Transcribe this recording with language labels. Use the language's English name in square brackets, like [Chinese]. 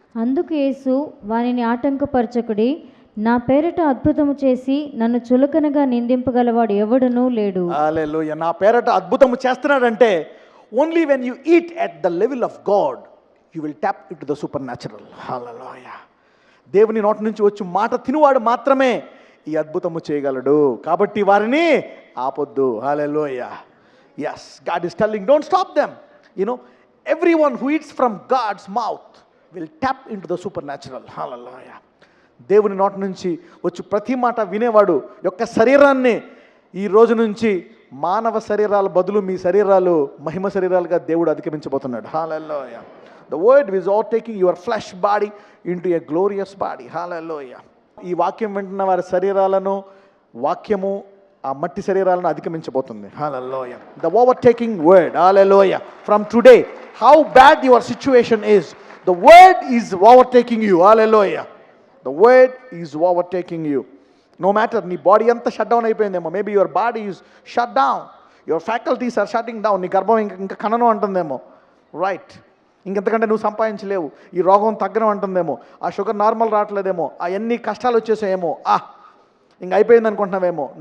[Telugu] అందుకు యేసు, వానిని ఆటంకపరచకుడి, నా పేరట అద్భుతము చేసి నన్ను చులకనగా నిందింపగలవాడు ఎవడునూ లేడు. హల్లెలూయా. నా పేరట అద్భుతము చేస్తున్నాడంటే [English] Only when you eat at the level of God you will tap into the supernatural. Hallelujah. [Telugu] దేవుని నోటి నుంచి వచ్చి మాట తినువాడు మాత్రమే ఈ అద్భుతము చేయగలడు. కాబట్టి వారిని ఆపొద్దు. [English] Hallelujah. Yes, God is telling, don't stop them. everyone who eats from God's mouth will tap into the supernatural. Hallelujah. [Telugu] దేవుని నోటి నుంచి వచ్చి ప్రతి మాట వినేవాడు యొక్క శరీరాన్ని ఈ రోజు నుంచి మానవ శరీరాల బదులు మీ శరీరాలు మహిమ శరీరాలుగా దేవుడు అధిగమించబోతున్నాడు. [English] Hallelujah. The word is overtaking your flesh body into a glorious body. Hallelujah. [Telugu] ఈ వాక్యం వింటున్న వారి శరీరాలను వాక్యము ఆ మట్టి శరీరాలను అధిగమించబోతుంది. [English] Hallelujah. The overtaking word. Hallelujah. From today, how bad your situation is, the word is overtaking you. Hallelujah. The word is overtaking you. [Telugu] No matter నీ బాడీ అంతా shut down అయిపోయిందేమో, [English] maybe your body is shut down, your faculties are shutting down, [Telugu] నీ గర్భం ఇంకా కనను అంటుందేమో, right, ఇంకెంతకంటే నువ్వు సంపాదించలేవు, ఈ రోగం తగ్గడం అంటుందేమో, ఆ షుగర్ నార్మల్ రావట్లేదేమో, ఆ ఎన్ని కష్టాలు వచ్చేసాయేమో, ఇంక అయిపోయింది అనుకుంటున్నావేమో.